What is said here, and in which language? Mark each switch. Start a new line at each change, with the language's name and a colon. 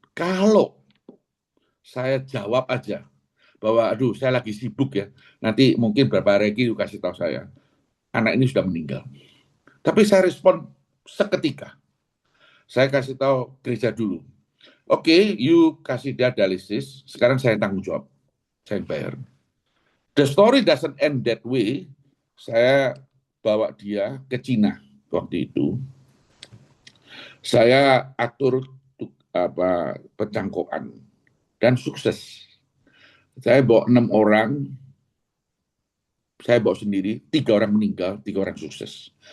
Indonesian: Kalau saya jawab aja bahwa aduh saya lagi sibuk ya, nanti mungkin beberapa hari lagi kasih tahu saya, anak ini sudah meninggal. Tapi saya respon seketika. Saya kasih tahu gereja dulu. Oke, you kasih dia dialisis, sekarang saya tanggung jawab. Saya bayar.
English: The story doesn't end that way.
Indonesian: Saya bawa dia ke Cina waktu itu. Saya atur pencangkokan dan sukses. Saya bawa 6 orang, saya bawa sendiri, 3 orang meninggal, 3 orang sukses.